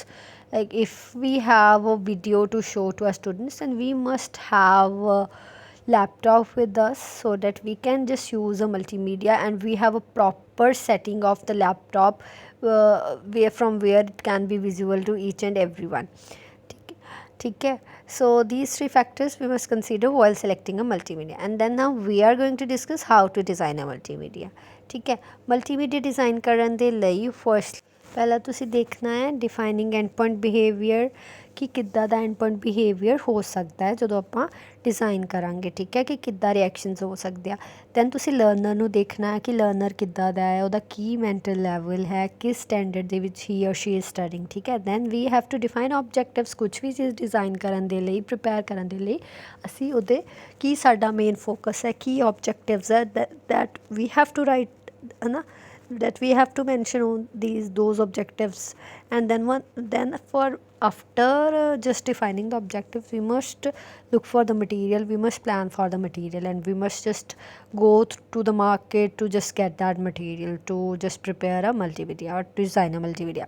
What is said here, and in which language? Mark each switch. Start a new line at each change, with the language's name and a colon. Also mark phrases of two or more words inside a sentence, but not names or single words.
English: Like if we have a video to show to our students, then we must have a laptop with us so that we can just use a multimedia, and we have a proper setting of the laptop from where it can be visible to each and everyone. Okay, so these three factors we must consider while selecting a multimedia. And then now we are going to discuss how to design a multimedia.
Hindi: ठीक है,
English: multimedia design
Punjabi: ਕਰਨ ਦੇ ਲਈ first ਪਹਿਲਾਂ ਤੁਸੀਂ ਦੇਖਣਾ ਹੈ
English: defining endpoint behavior,
Punjabi: ਕਿ ਕਿੱਦਾਂ ਦਾ
English: endpoint behavior
Punjabi: ਹੋ ਸਕਦਾ ਹੈ ਜਦੋਂ ਆਪਾਂ ਡਿਜ਼ਾਈਨ ਕਰਾਂਗੇ. ਠੀਕ ਹੈ, ਕਿ ਕਿੱਦਾਂ ਰਿਐਕਸ਼ਨਸ ਹੋ ਸਕਦੇ ਆ. ਦੈਨ ਤੁਸੀਂ ਲਰਨਰ ਨੂੰ ਦੇਖਣਾ ਹੈ ਕਿ ਲਰਨਰ ਕਿੱਦਾਂ ਦਾ ਹੈ, ਉਹਦਾ ਕੀ
English: mental level
Punjabi: ਹੈ, ਕਿਸ ਸਟੈਂਡਰਡ ਦੇ ਵਿੱਚ
English: he or she is studying.
Punjabi: ਠੀਕ ਹੈ,
English: then we have to define objectives.
Punjabi: ਕੁਛ ਵੀ ਚੀਜ਼ ਡਿਜ਼ਾਈਨ ਕਰਨ ਦੇ ਲਈ, ਪ੍ਰਿਪੇਅਰ ਕਰਨ ਦੇ ਲਈ ਅਸੀਂ ਉਹਦੇ ਕੀ ਸਾਡਾ
English: main focus
Punjabi: ਹੈ, ਕੀ ਆਬਜੈਕਟਿਵਸ ਹੈ
English: that we have to write,
Hindi: है ना,
English: that we have to mention on those objectives. And then for after just defining the objectives, we must look for the material, we must plan for the material, and we must just go to the market to just get that material to just prepare a multimedia or design a multimedia.